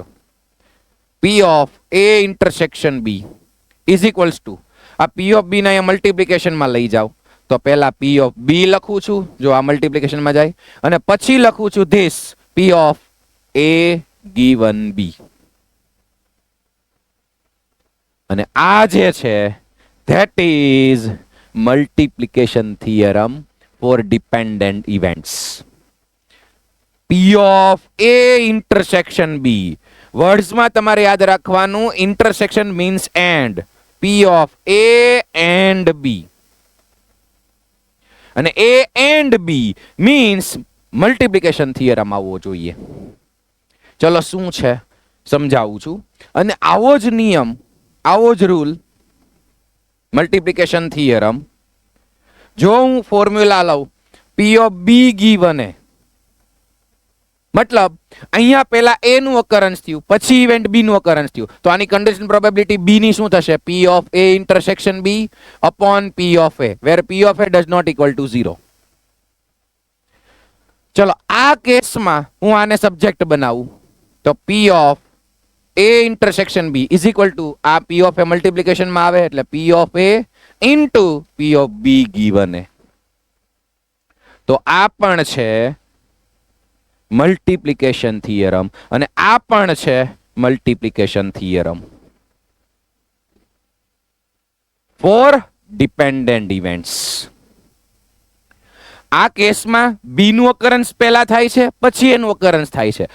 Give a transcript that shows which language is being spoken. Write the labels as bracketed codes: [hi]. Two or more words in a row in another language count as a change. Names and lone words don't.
[en] P of A intersection B is equals to, [gu] આ [en] P of B [gu] ને અહીંયા મલ્ટીપ્લિકેશનમાં લઈ જાઓ તો પહેલા [en] P of B [gu] લખું છું, જો આ મલ્ટીપ્લિકેશનમાં જાય, અને પછી લખું છું [en] this P of A given B. [gu] અને આ જે છે [en] that is multiplication theorem for dependent events. P of A intersection B. [gu] વર્ડ્સમાં તમારે યાદ રાખવાનું [en] intersection means and. P of A and B. અને A and B means multiplication theorem [gu] આવવો જોઈએ. ચલો શું છે સમજાવું છું. અને આવો જ નિયમ, આવો જ [en] rule multiplication theorem [gu] જો હું ફોર્મ્યુલા લઉં [en] P of B given A, [gu] મતલબ અહીંયા પહેલા A નું occurrence થયું, પછી ઇવેન્ટ B નું occurrence થયું, તો આની [en] condition probability [gu] B ની શું થશે? [en] P of A intersection B upon P of A, where P of A does not equal to 0. [gu] ચલો આ કેસમાં હું આને સબ્જેક્ટ બનાવું તો [en] P of A intersection B is equal to [gu] આ [en] P of A multiplication [gu] માં આવે એટલે [en] P of A into P of B given A. [gu] તો આ પણ છે [en] multiplication theorem [gu] અને આ પણ છે [en] multiplication theorem for dependent events. [gu] આ કેસમાં B નું occurrence પહેલા થાય છે, પછી A નું occurrence થાય છે.